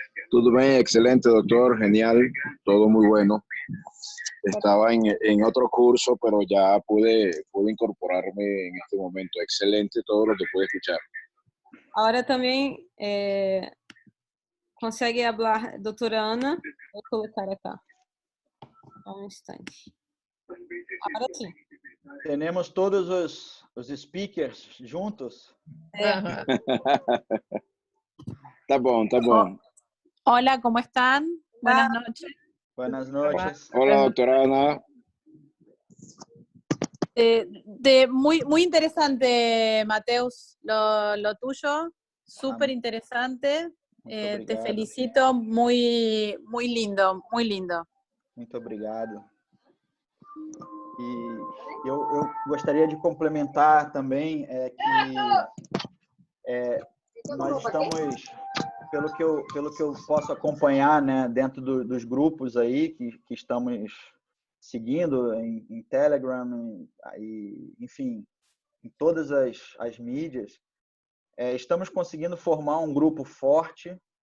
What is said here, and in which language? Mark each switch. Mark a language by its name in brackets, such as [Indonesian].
[Portuguese] Tudo bem? Excelente, doutor. Genial. [Spanish] Todo muy bueno. estaba en otro curso, pero ya pude incorporarme en este momento. Excelente todo lo que pude escuchar. [Portuguese] Ahora também consegue falar, doutora Ana? Vou colocar acá. Um instante. Agora sim. Temos todos os speakers juntos. Aham. Tá bom, tá bom. [Spanish] Hola, ¿cómo están? Buenas noches. Buenas noches. Hola, doctora Ana. Muy interesante, Mateus, lo tuyo. Súper interesante. Te [Portuguese] obrigado. [Spanish] felicito, muy lindo, muy lindo. [Portuguese] Muito obrigado. E eu gostaria de complementar também que nós estamos, pelo que eu posso acompanhar, né, dentro dos grupos aí que estamos seguindo em Telegram, enfim, em todas as mídias, estamos conseguindo formar um grupo forte